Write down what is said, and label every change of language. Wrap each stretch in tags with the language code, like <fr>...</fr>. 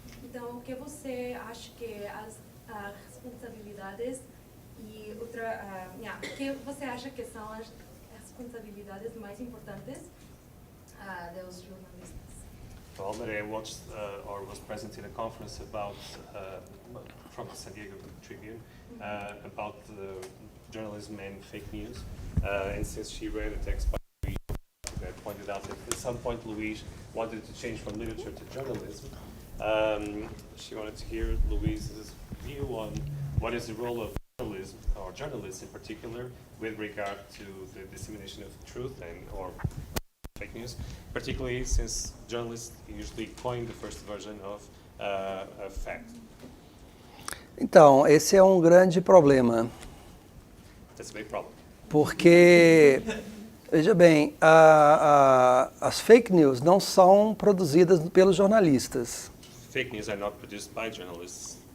<pt>Então, o que você acha que as responsabilidades e que você acha que são as responsabilidades mais importantes dos jornalistas?</pt> <en>Well, that I watched or was present in a conference about from the San Diego Tribune about journalism and fake news, and since she read a text by Luis that pointed out that at some point Luis wanted to change from literature to journalism, she wanted to hear Luis's view on what is the role of journalism, or journalists in particular, with regard to the dissemination of truth or fake news, particularly since journalists usually coin the first version of a fact.</en> <pt>Então, esse é um grande problema.</pt> <en>That's a big problem.</en> <pt>Porque Veja bem, as fake news não são produzidas pelos jornalistas.</pt> <en>Fake news are not produced by journalists.</en>